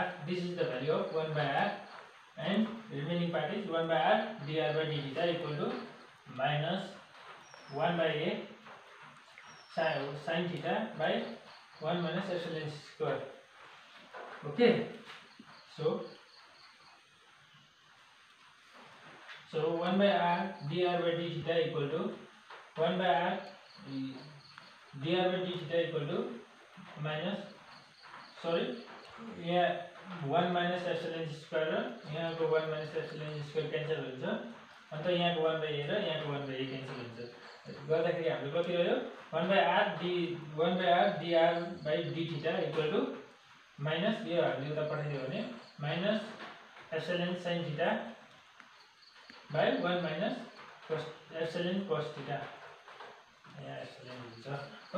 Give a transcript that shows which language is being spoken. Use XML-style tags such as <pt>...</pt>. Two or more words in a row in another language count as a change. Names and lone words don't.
<en>This is the value of 1/r and remaining part is 1/r dr/d theta equal to -1/a sin theta by 1 - epsilon². Okay, so 1/r dr/d theta equal to 1/r dr/d theta equal to</en> <ne>यहाँ 1 - epsilon² यहाँ को 1 - epsilon² क्यान्सल हुन्छ अन्त यहाँ को 1/a र यहाँ को 1/a क्यान्सल हुन्छ गर्दाखेरि हाम्रो कति रह्यो</ne> <en>1/r dr/d theta equal to minus</en> <ne>यो हामीले उता पठाइदियो भने</ne> <en>minus epsilon sin theta by 1 - epsilon cos theta</en> <ne>यहाँ एप्सिलन हुन्छ हो।</ne>